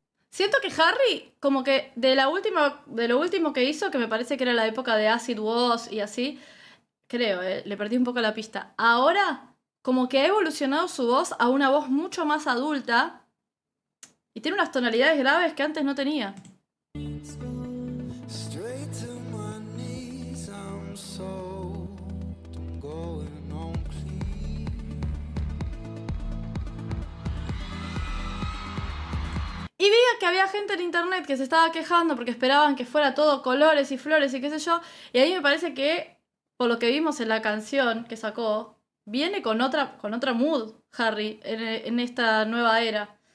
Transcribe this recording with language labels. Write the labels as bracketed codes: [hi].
[es] Siento que Harry, como que de lo último que hizo, que me parece que era la época de Acid Wash y así, creo, le perdí un poco la pista. Ahora, como que ha evolucionado su voz a una voz mucho más adulta y tiene unas tonalidades graves que antes no tenía. [en] Straight to my knees, I'm soaked, I'm going on clean. [es] Y vi que había gente en internet que se estaba quejando porque esperaban que fuera todo colores y flores y qué sé yo. Y a mí me parece que, por lo que vimos en la canción que sacó, viene con otra mood, Harry, en esta nueva era.